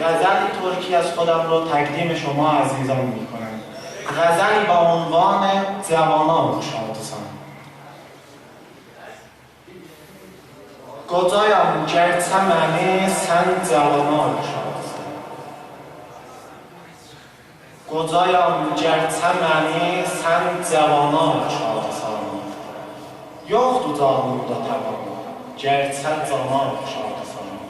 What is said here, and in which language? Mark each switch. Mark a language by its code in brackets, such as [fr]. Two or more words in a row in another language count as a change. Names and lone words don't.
[fa] غزل ترکی از خودم رو تقدیم شما عزیزان میکنم. غزلی با عنوان جوانان شادسان. [az] Qocayam gərçə məni sən cavana oxşarsan. Qocayam gərçə məni sən cavana oxşarsan. Yoxdur canımda təvan, gərçə cana oxşarsan.